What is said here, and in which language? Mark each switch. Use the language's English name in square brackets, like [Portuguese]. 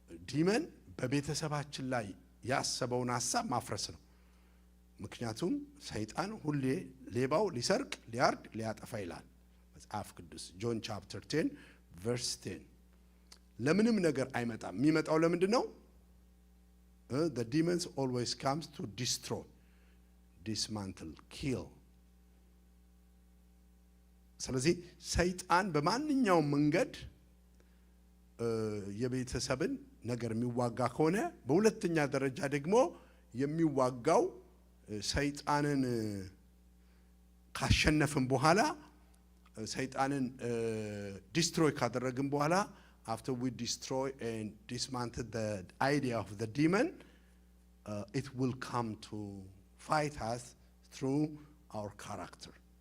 [Amharic] ዲመን በቤተሰባችን ላይ ያሰበውን ሐሳብ ማፍረስ ነው። ምክንያቱም ሰይጣን ሁሌ ሌባው ሊሰርቅ ሊያርድ ሊያጠፋ ይላል መጽሐፍ ቅዱስ ጆን ቻፕተር 10 verse 10 ለምንም ነገር አይመጣም። የሚመጣው ለምንድነው? [English] The demons always comes to destroy, dismantle, kill. [Amharic] ስለዚህ ሰይጣን በማንኛውም መንገድ የቤተሰብን ነገር የሚዋጋ ከሆነ በሁለተኛ ደረጃ ደግሞ የሚዋጋው ሰይጣንን ካሸነፍን በኋላ ሰይጣንን ዲስትሮይ ካደረግን በኋላ [English] after we destroy and dismantle the idea of the demon, it will come to fight us through our character.